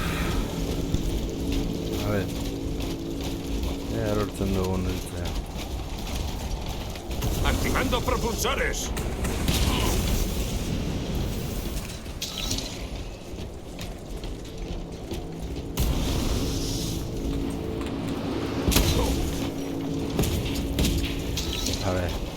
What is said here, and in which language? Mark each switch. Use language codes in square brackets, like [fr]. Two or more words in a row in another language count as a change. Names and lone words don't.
[es] A ver. [eu] Ea lortzen dugun heltzea. [es] ¡Activando propulsores! A ver.